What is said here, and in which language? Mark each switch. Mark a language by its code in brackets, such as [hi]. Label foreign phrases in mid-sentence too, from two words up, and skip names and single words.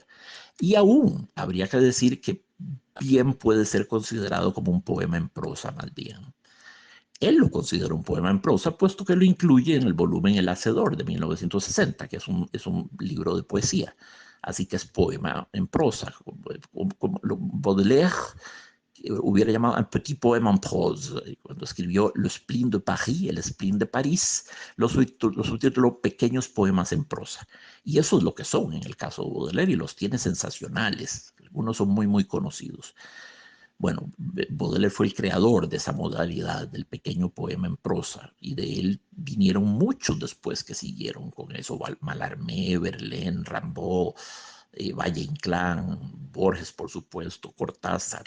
[es] Y aún habría que decir que bien puede ser considerado como un poema en prosa, más bien. Él lo considera un poema en prosa, puesto que lo incluye en el volumen El Hacedor de 1960, que es un libro de poesía. Así que es poema en prosa. Como Baudelaire hubiera llamado un [fr] petit poème en prose. [es] Cuando escribió Le Spleen de Paris, el Spleen de París, lo subtituló Pequeños poemas en prosa. Y eso es lo que son en el caso de Baudelaire, y los tiene sensacionales. Algunos son muy, muy conocidos. Bueno, Baudelaire fue el creador de esa modalidad del pequeño poema en prosa, y de él vinieron muchos después que siguieron con eso: Mallarmé, Verlaine, Rimbaud, Valle Inclán, Borges, por supuesto, Cortázar.